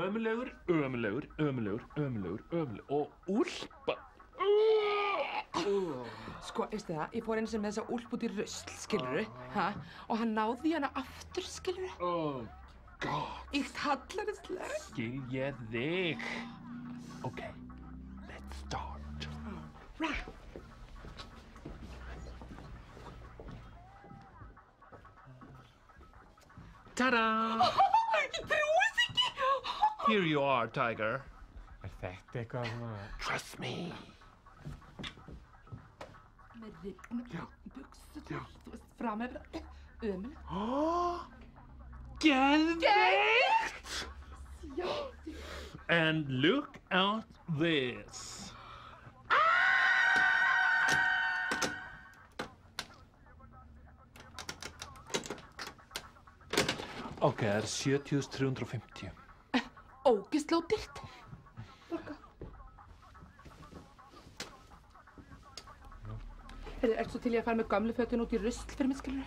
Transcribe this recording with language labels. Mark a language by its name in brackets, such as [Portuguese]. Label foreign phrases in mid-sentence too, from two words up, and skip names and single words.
[Icelandic] Ömurlegur. Og úlpa. Sko, veistu það, ég fór einu sinni með þessa úlp út í rusl, skilurðu, og hann náði hana aftur, skilurðu. [English] Oh, God. [Icelandic] Íkt hallarislega. Skil ég þig. [English] Ok, let's start. Right. Ta-da! [Icelandic] Ég trúi ekki! [English] Here you are, Tiger. [Icelandic] Er þetta eitthvað svona... [English] Trust me. [Icelandic] með rifnar buxur, þú veist, framefra, Geðveikt! Já. [English] And look at this. [Icelandic] Ok, það 70.350. Ógeðslega dýrt. Borga. Ertu svo til í að fara með gamlu fötin út í rusl fyrir mig, skilur?